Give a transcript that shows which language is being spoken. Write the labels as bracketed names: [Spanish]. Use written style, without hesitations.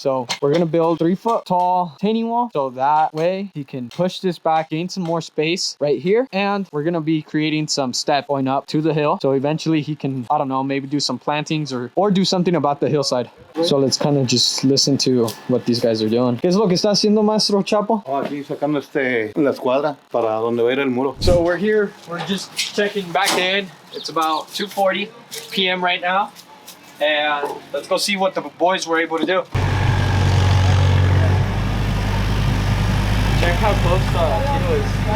[English] So we're gonna build 3-foot tall retaining wall so that way he can push this back, gain some more space right here. And we're gonna be creating some step going up to the hill. So eventually he can, I don't know, maybe do some plantings or do something about the hillside. So let's kind of just listen to what these guys are doing. [Spanish] ¿Qué es lo que está haciendo, Maestro Chapo? Aquí sacando la escuadra para donde va a ir el muro. [English] So we're here, we're just checking back in. It's about 2:40 p.m. right now. And let's go see what the boys were able to do. Check how close the kilo is.